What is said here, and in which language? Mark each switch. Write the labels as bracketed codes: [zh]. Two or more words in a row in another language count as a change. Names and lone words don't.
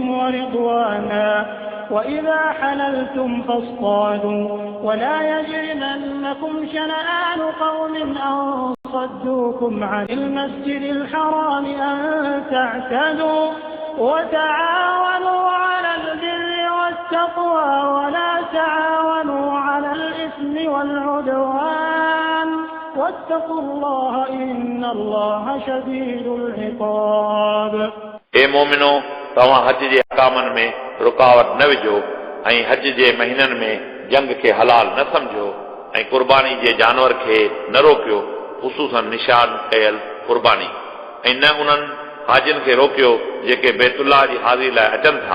[ar] ورضوانا وإذا حللتم فاصطادوا ولا يجرمنكم شنآن قوم أن صدوكم عن المسجد الحرام أن تعتدوا وتعاونوا على البر والتقوى ولا تعاونوا على الإثم والعدوان واتقوا الله إن الله شديد العقاب। [sd] ए मोमिनो तव्हां हज जे अहकामनि में रुकावट न विझो ऐं हज जे महीननि में जंग खे हलाल न समझो ऐं कुर्बानी जे जानवर खे न रोकियो ख़ुसूसन निशान कयल कुर्बानी ऐं न उन्हनि हाजिन खे रोकियो जेके बैतुल्लाह जी हाज़िरी लाइ अचनि था।